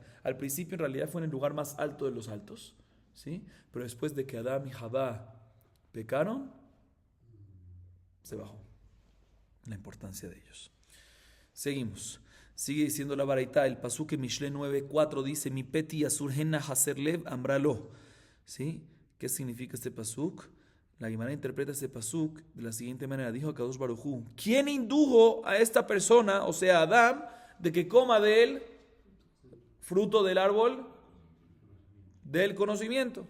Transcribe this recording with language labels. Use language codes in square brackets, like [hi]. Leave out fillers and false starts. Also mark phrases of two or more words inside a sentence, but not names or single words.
[es] Al principio en realidad fue en el lugar más alto de los altos, ¿sí? Pero después de que Adán y Javá pecaron, se bajó la importancia de ellos. Seguimos. Sigue diciendo la baraita, el pasuk en Mishle 9:4 dice, [he] מי פתי יסור הנה חסר לב אמר לו. [es] ¿Sí? ¿Qué significa este pasuk? La Gemara interpreta este pasuk de la siguiente manera. Dijo [he] הקדוש ברוך הוא, [es] ¿quién indujo a esta persona, o sea, a Adán, de que coma del fruto del árbol del conocimiento?